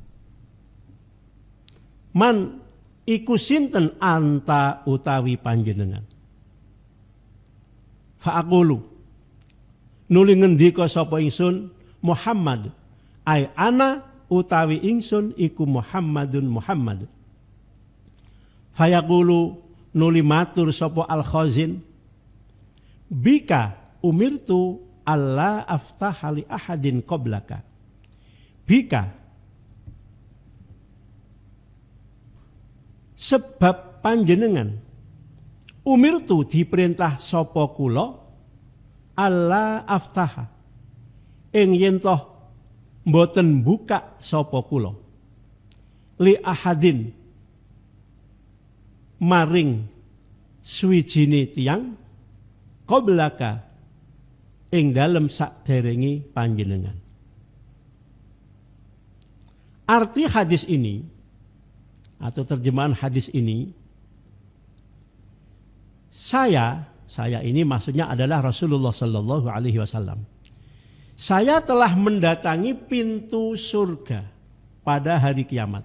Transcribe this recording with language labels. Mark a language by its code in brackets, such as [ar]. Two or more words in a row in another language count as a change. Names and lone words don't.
[jv] Man iku sinten anta utawi panjenengan? Fa'aqulu nuli ngendika sapa ingsun Muhammad [ar] ai ana [jv] utawi ingsun iku Muhammadun Muhammad. [ar] Fayaqulu [jv] nuli matur sapa [ar] al-khazin, bika umirtu alla aftaha li ahadin qablaka. [jv] Bika sebab panjenengan umirtu diperintah sapa kula [ar] alla aftaha [jv] ing yen toh mboten buka sapa kula [ar] li ahadin [jv] maring suwijine tiyang qablaka ing dalem sakderenge panjenengan. [id] Arti hadis ini atau terjemahan hadis ini, saya ini maksudnya adalah Rasulullah [ar] Sallallahu Alaihi Wasallam. [id] Saya telah mendatangi pintu surga pada hari kiamat.